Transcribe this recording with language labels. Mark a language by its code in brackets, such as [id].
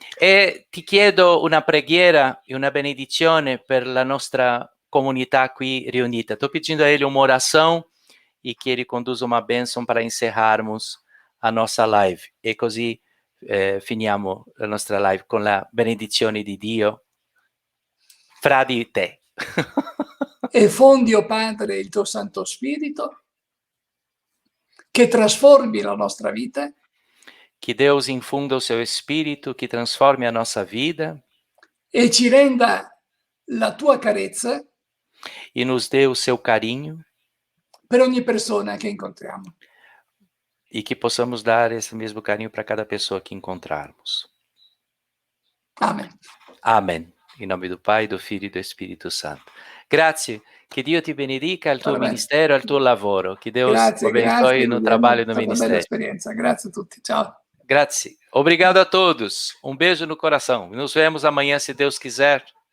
[it] E ti chiedo una preghiera e una benedizione per la nostra comunità qui riunita. [pt] Estou pedindo a ele uma oração e que ele conduza uma bênção para encerrarmos a nossa live. [it] E così finiamo la nostra live con la benedizione di Dio fra di te. E fondi, o Padre, il tuo Santo Spirito, che trasformi la nostra vita. [pt] Que Deus infunda o seu Espírito, que transforme a nossa vida. [it] E ci renda la tua carezza. [pt] E nos dê o seu carinho. [it] Per ogni persona che incontriamo. [pt] E que possamos dar esse mesmo carinho para cada pessoa que encontrarmos. [it] Amen. [pt] Amen. Em nome do Pai, do Filho e do Espírito Santo. [it] Grazie. Che Dio ti benedica al tuo ministero, al tuo lavoro. [pt] Che Deus abençoe no trabalho e no ministério. [it] Grazie a tutti. Ciao. Grazie. [pt] Obrigado a todos. Um beijo no coração. Nos vemos amanhã, se Deus quiser.